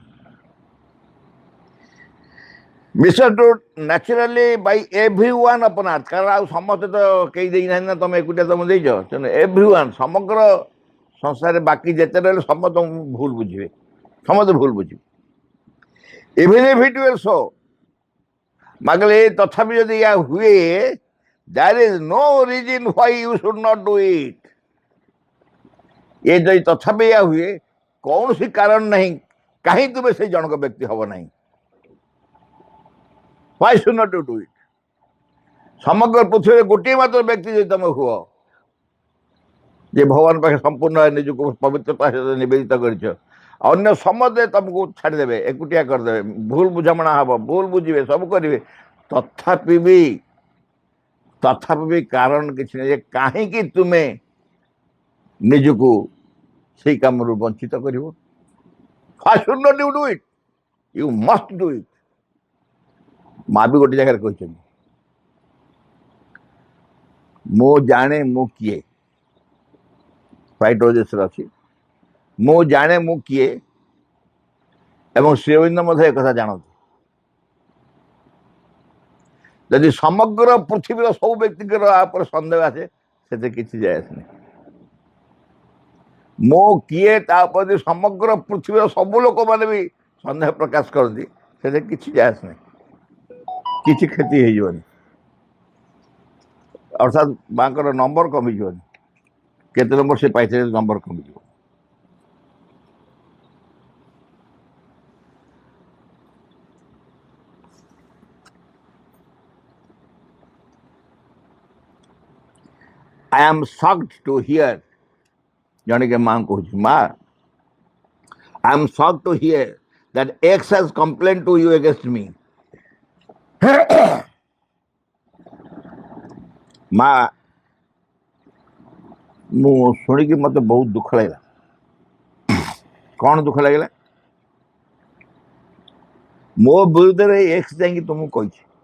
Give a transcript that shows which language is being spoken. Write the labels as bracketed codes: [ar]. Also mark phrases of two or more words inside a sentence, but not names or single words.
[en] misunderstood naturally by everyone upon earth, [or] କାରଣ ଆଉ ସମସ୍ତେ ତ କେହି ଦେଇନାହାନ୍ତି ନା, ତମେ ଏକୁଟିଆ ତମେ ଦେଇଛ। ତେଣୁ ଏଭ୍ରିୱାନ୍, ସମଗ୍ର ସଂସାରରେ ବାକି ଯେତେ ରହିଲେ ସମସ୍ତଙ୍କୁ ଭୁଲ ବୁଝିବେ, ସମସ୍ତେ ଭୁଲ ବୁଝିବେ। [en] even if it will so, [or] ମାଗଲେ ତଥାପି ଯଦି ଏହା ହୁଏ, [en] there is no reason why you should not do it। [or] ଏ ଯଦି ତଥାପି ଏହା ହୁଏ, କୌଣସି କାରଣ ନାହିଁ କାହିଁ ତୁମେ ସେଇ ଜଣକ ବ୍ୟକ୍ତି ହବ ନାହିଁ। [en] why should not you do it? [or] ସମଗ୍ର ପୃଥିବୀରେ ଗୋଟିଏ ମାତ୍ର ବ୍ୟକ୍ତି ଯଦି ତମେ ହୁଅ ଯେ ଭଗବାନ ପାଖରେ ସମ୍ପୂର୍ଣ୍ଣ ନିଜକୁ ପବିତ୍ରତା ସହିତ ନିବେଦିତ କରିଛ, ଅନ୍ୟ ସମସ୍ତେ ତମକୁ ଛାଡ଼ିଦେବେ, ଏକୁଟିଆ କରିଦେବେ, ଭୁଲ ବୁଝାମଣା ହବ, ଭୁଲ ବୁଝିବେ, ସବୁ କରିବେ, ତଥାପି ବି କାରଣ କିଛି ନାହିଁ ଯେ କାହିଁକି ତୁମେ ନିଜକୁ ସେଇ କାମରୁ ବଞ୍ଚିତ କରିବ। [en] why should not you do it? You must do it। [or] ମା ବି ଗୋଟେ ଜାଗାରେ କହିଛନ୍ତି, ମୁଁ ଜାଣେ ମୁଁ କିଏ, ହ୍ୱାଇଟ୍ ରୋଜେସରେ ଅଛି, ମୁଁ ଜାଣେ ମୁଁ କିଏ, ଏବଂ ଶ୍ରୀ ଅରବିନ୍ଦ ମଧ୍ୟ ଏକଥା ଜାଣନ୍ତି। ଯଦି ସମଗ୍ର ପୃଥିବୀର ସବୁ ବ୍ୟକ୍ତିଙ୍କର ଆ ଉପରେ ସନ୍ଦେହ ଆସେ, ସେଥିରେ କିଛି ଯାଏ ଆସେନି। ମୁଁ କିଏ ତା ଉପରେ ସମଗ୍ର ପୃଥିବୀର ସବୁ ଲୋକମାନେ ବି ସନ୍ଦେହ ପ୍ରକାଶ କରନ୍ତି, ସେଥିରେ କିଛି ଯାଏ ଆସେନି, କିଛି କ୍ଷତି ହେଇଯିବନି, ଅର୍ଥାତ୍ ମାଙ୍କର ନମ୍ବର କମିଯିବନି, କେତେ ନମ୍ବର ସେ ପାଇଥିଲେ ନମ୍ବର କମିଯିବ। [en] I am shocked to hear, [or] ଜଣେ କେ ମାଁ କହୁଛି, ମା [en] I am shocked to hear that X has complained to you against me। [or] ମା ମୁଁ ଶୁଣିକି ମତେ ବହୁତ ଦୁଃଖ ଲାଗିଲା। କ'ଣ ଦୁଃଖ ଲାଗିଲା? ମୋ ବିରୁଦ୍ଧରେ ଏକ୍ସ ଯାଇକି ତୁମକୁ କହିଛି।